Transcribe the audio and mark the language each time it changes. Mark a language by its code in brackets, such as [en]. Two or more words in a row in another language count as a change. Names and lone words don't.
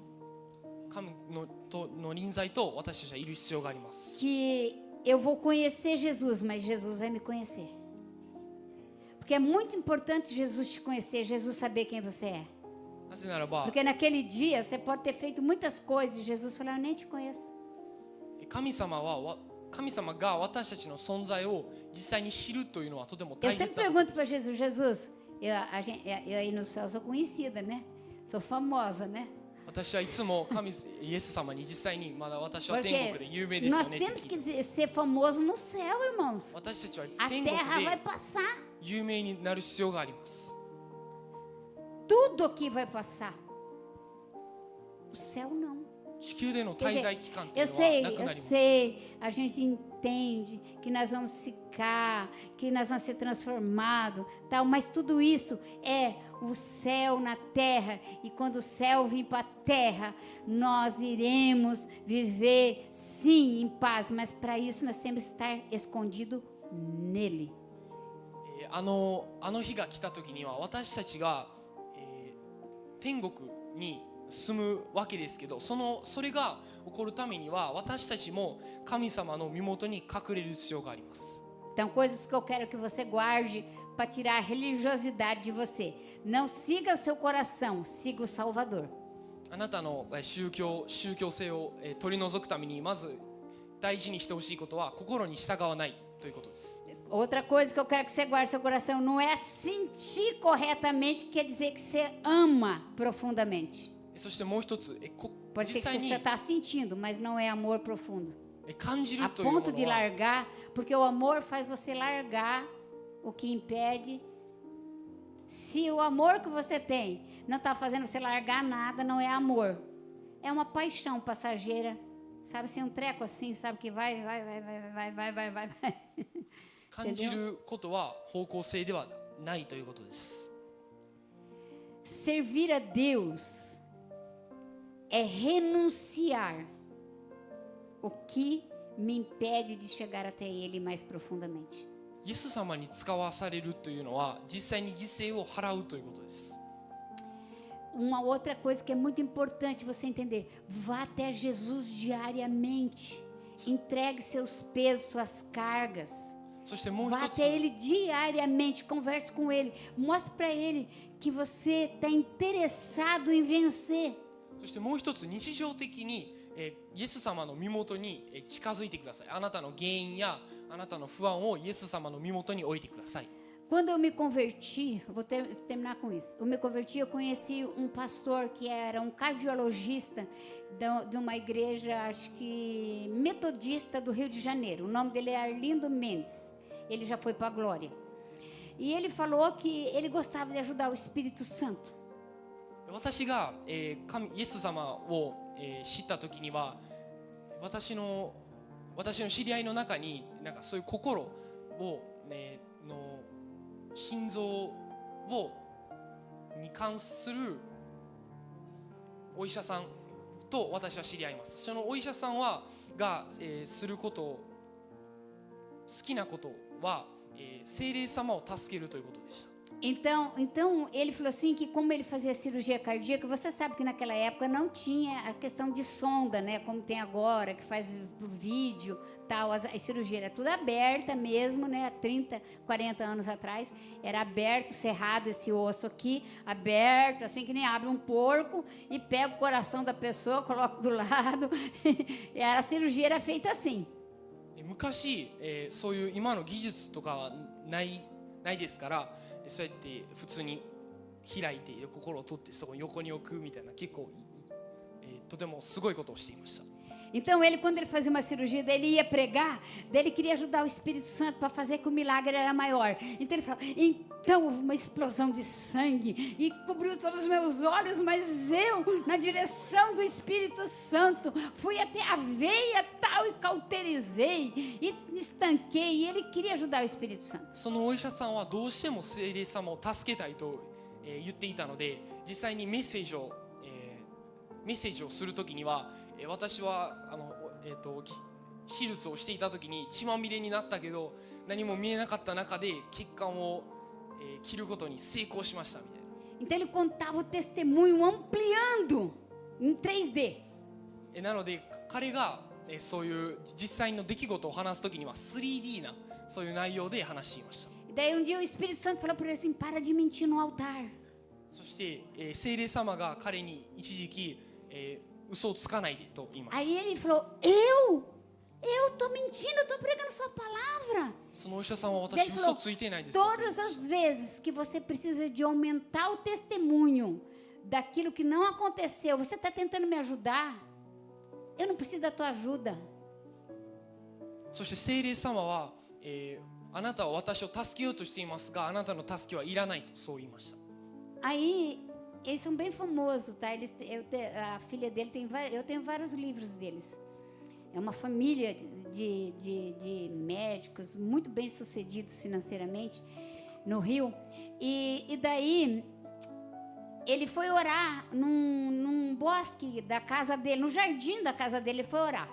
[ja] 神の臨在と私たちはいる必要があります。 [pt] que eu vou conhecer Jesus, mas Jesus vai me conhecer. Porque é muito importante Jesus te conhecer, Jesus saber quem você é. [ja] なぜならば [pt] Porque naquele dia você pode ter feito muitas coisas e Jesus falou, eu nem te conheço. [ja] 神様が私たちの存在を実際に知るというのはとても [pt] Eu [ja] 大 [pt] sempre [ja] 切なこと [pt] pergunto para [ja] です。 [pt] Jesus, eu aí no céu sou conhecida, né? Sou famosa, né? [ja] 私はいつもイエス様に実際にまだ私は天 [pt] Porque [ja] 国で有名ですよ [pt] nós [ja] ねって [pt] temos [ja] 聞い [pt] que [ja] てます。 [pt] ser famosos no céu, irmãos. [ja] 私たちは [pt] A [ja] 天国 [pt] terra vai [ja] で [pt] passar, [ja] 有名になる必要があります。 [pt] tudo aqui vai passar. O céu não. [ja] 地球での [pt] Quer [ja] 滞在 [pt] dizer, [ja] 期間とい [pt] eu [ja] うのは [pt] sei, [ja] なく [pt] eu [ja] なります。 [pt] sei, a gente entende que nós vamos ficar, que nós vamos ser transformados, tal, mas tudo isso é o céu na terra, e quando o céu vir para a terra, nós iremos viver sim em paz, mas para isso nós temos que estar escondido nele. [ja] あの日が来た時には私たちが、天国に住むわけですけど、それが起こるためには私たちも神様の身元に隠れる必要があります。 [pt] Então, coisas que eu quero que você guarde para tirar a religiosidade de você. Não siga o seu coração, siga o Salvador. [ja] あなたの宗教性を取り除くためにまず大事にしてほしいことは心に従わないということです。 [pt] Outra coisa que eu quero que você guarde no seu coração, não é sentir corretamente, quer dizer que você ama profundamente. [ja] そしてもう一つ、 [pt] Pode ser [ja] 実 [pt] que [ja] 際 [pt] você [ja] に [pt] já está sentindo, mas não é amor profundo. [ja] 感じ [pt] A [ja] るというも [pt] ponto de [ja] のは [pt] largar, porque o amor faz você largar o que impede. Se o amor que você tem não está fazendo você largar nada, não é amor. É uma paixão passageira. Sabe assim, um treco assim, sabe que vai. [ja] 感じることは方向性ではないということです。 [pt] Servir a Deus é renunciar o que me impede de chegar até Ele mais profundamente. [ja] イエス様に使わされるというのは実際に犠牲を払うということです。 [pt] Uma outra coisa que é muito importante você entender: vá até Jesus diariamente, entregue seus pesos, suas cargas. [ja] そしてもう [pt] Vá [ja] 一つ [pt] até Ele diariamente, converse com Ele, mostre para Ele que você está interessado em vencer. [ja] そしてもう一つ日常的に、イエス様の身元に近づいてください。あなたの原因やあなたの不安をイエス様の身元に置いてください。 [pt] Quando eu me converti, vou terminar com isso. Eu me converti, eu conheci um pastor que era um cardiologista de uma igreja, acho que metodista do Rio de Janeiro. O nome dele é Arlindo Mendes. Ele já foi para a glória. E ele falou que ele gostava de ajudar o Espírito Santo. [ja] 私が、イエス様を、知った時には私の知り合いの中になんかそういう心を、の心臓に関するお医者さんと私は知り合います。そのお医者さんが、すること好きなことは聖霊様を助けるということでした。 [pt] Então ele falou assim que como ele fazia cirurgia cardíaca, você sabe que naquela época não tinha a questão de sonda, né, como tem agora, que faz por vídeo, tal, a cirurgia era tudo aberta mesmo, né, há 30, 40 anos atrás, era aberto, cerrado esse osso aqui, aberto, assim que nem abre um porco e pega o coração da pessoa, coloca do lado, e a cirurgia era feita assim. [ja] 昔、そういう今の技術とかはないですから、そうやって普通に開いて心を取ってそこに横に置くみたいな結構、とてもすごいことをしていました。 [pt] Então ele, quando ele fazia uma cirurgia, daí ele ia pregar, daí ele queria ajudar o Espírito Santo para fazer que o milagre era maior. Então ele falava, então houve uma explosão de sangue e cobriu todos os meus olhos, mas eu, na direção do Espírito Santo, fui até a veia tal e cauterizei e estanquei. E ele queria ajudar o Espírito Santo. [ja] そのお医者さんはどうしても聖霊様を助けたいと、言っていたので、実際にメッセージをするときには、私は手術をしていたときに血まみれになったけど何も見えなかった中で血管を、切ることに成功しましたみたいな。 [pt] Então ele contava o testemunho ampliando em 3D. [ja] なので彼が、そういう実際の出来事を話すときには 3D なそういう内容で話していました。 [pt] Daí um dia o Espírito Santo falou para ele assim, para de mentir no altar. [ja] そして、聖霊様が彼に一時期、嘘をつかないでと言いました。 [pt] Aí ele falou, eu tô mentindo, eu tô pregando sua palavra. [ja] そのお医者さんは [pt] Daí [ja] 私 [pt] ele [ja] 嘘 [pt] falou, [ja] ついていないですよと言いま [pt] todas [ja] した。 [pt] as vezes que você precisa de aumentar o testemunho daquilo que não aconteceu, você está tentando me ajudar, eu não preciso da tua ajuda. [ja] そして聖霊様は、あなたは私を助けようとしていますがあなたの助けはいらないとそう言いました。 [pt] Aí eles são bem famosos, tá? A filha dele eu tenho vários livros deles. É uma família de médicos muito bem sucedidos financeiramente no Rio. E daí ele foi orar num bosque da casa dele, no jardim da casa dele, ele foi orar.